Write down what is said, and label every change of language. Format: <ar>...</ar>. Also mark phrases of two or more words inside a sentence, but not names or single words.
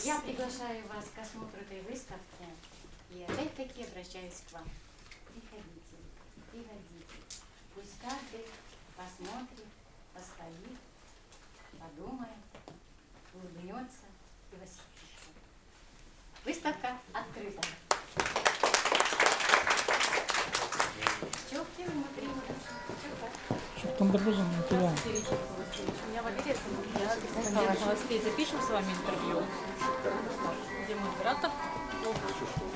<ru>Я приглашаю вас к осмотру этой выставки и опять-таки обращаюсь к вам. Приходите, приходите. Пусть каждый посмотрит, постоит, подумает, улыбнется и восхитится. Выставка открыта.</ru> <tr>Çok değil mi? Çok var.</tr> <ru>Çok там дорожен материал. Меня Валерия зовут, я корреспондент новостей. Запишем с вами интервью. Где мой оператор?</ru>